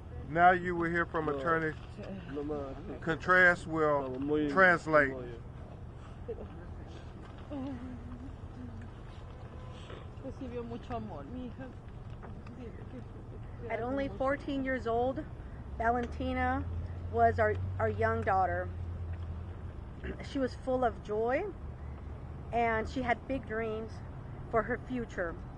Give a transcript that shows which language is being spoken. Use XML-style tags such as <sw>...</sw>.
<en>Now you will hear from Attorney Contreras will translate.</en> <es>Recibió mucho amor, mi hija.</es> <en>At only 14 years old, Valentina was our young daughter. She was full of joy, and she had big dreams for her future.</en>